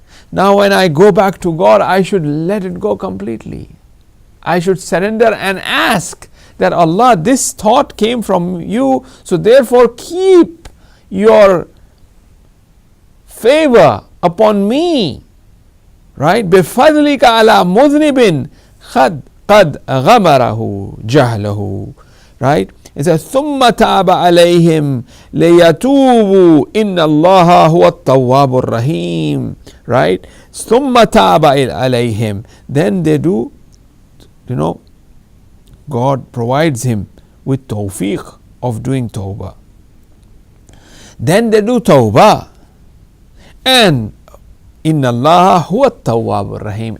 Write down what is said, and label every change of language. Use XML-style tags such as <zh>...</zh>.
<en>Now when I go back to God, I should let it go completely. I should surrender and ask that Allah, this thought came from you, so therefore keep your favor upon me, right?</en> <ar>بِفَضْلِكَ عَلَى مُذْنِبٍ قَدْ غَمَرَهُ جَهْلَهُ,</ar> <en>right? It says</en> <ar>ثُمَّ تَابَ عَلَيْهِمْ لِيَتُوبُوا إِنَّ اللَّهَ هُوَ التَّوَّابُ الرَّحِيمُ,</ar> <en>right?</en> <ar>ثُمَّ تَابَ عَلَيْهِمْ,</ar> <en>then they do, God provides him with tawfiq of doing tawbah. Then they do tawbah. And inna Allah huwa tawwab rahim.</en>